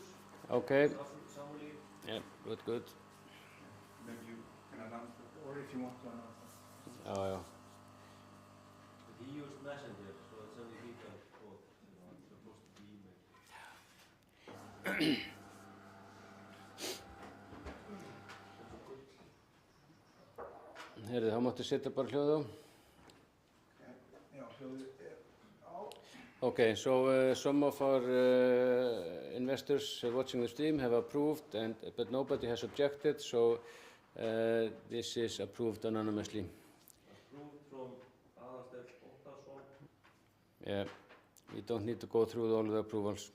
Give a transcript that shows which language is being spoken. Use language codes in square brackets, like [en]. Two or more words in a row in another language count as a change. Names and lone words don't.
[en] Okay. Summary. Yeah, good. Maybe you can announce it, or if you want to announce it. Oh, yeah. But he used Messenger, so it's only he can vote. It's supposed to be email. [is] Heyrðu, þá máttu setja bara hljóð á. Já, hljóðið á. [en] Okay, so some of our investors watching the stream have approved, but nobody has objected, so this is approved anonymously. Approved from Aðalsteinn Óttarsson. Yeah, we don't need to go through all the approvals.